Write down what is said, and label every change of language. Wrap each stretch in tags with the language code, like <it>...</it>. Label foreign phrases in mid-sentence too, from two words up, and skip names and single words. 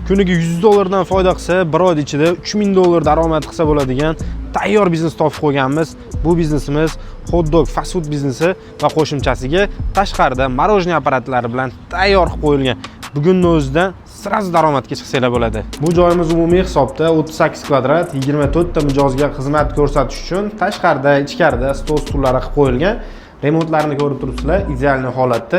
<uz>kuniga 100 dollardan foyda qilsa, bir oy ichida 3000 dollar daromad qilsa bo'ladigan tayyor biznes topib qo'yganmiz. Bu biznesimiz</uz> <en>hot dog fast food</en> <uz>biznesi va qo'shimchasiga tashqarida morojniy apparatlari bilan tayyor qilib qo'yilgan. Bugunning o'zida sirasi daromadga chiqsanglar bo'ladi. Bu joyimiz umumiy hisobda 38 kvadrat, 24 ta mijozga xizmat ko'rsatish uchun tashqarida, ichkarida stol stullari qilib qo'yilgan. Remontlarini ko'rib turibsizlar, ideal holatda.</uz>